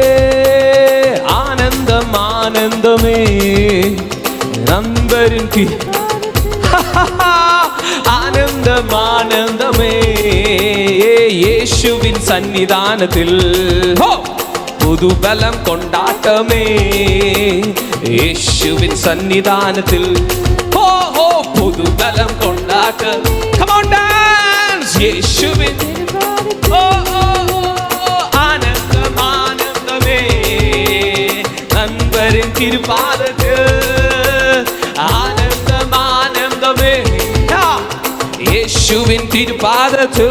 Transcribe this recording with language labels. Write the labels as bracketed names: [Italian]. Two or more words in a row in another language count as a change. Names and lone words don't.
[Malayalam] ആനന്ദം ആനന്ദമേ നൻപരിൻ ആനന്ദം ആനന്ദമേ യേശുവിൻ സന്നിധാനത്തിൽ. പുതുബലം കൊണ്ടാട്ടമേ യേശുവിൻ സന്നിധാനത്തിൽ. ഓ ഓ പുതുബലം കൊണ്ടാട്ടം. [English] Come on dance. [Malayalam] യേശുവിൻ ഓ ഓ ആനന്ദം ആനന്ദമേ നൻപരിൻ തിരുപാദത്തിൽ. ആനന്ദം ആനന്ദമേ യേശുവിൻ തിരുപാദത്തിൽ.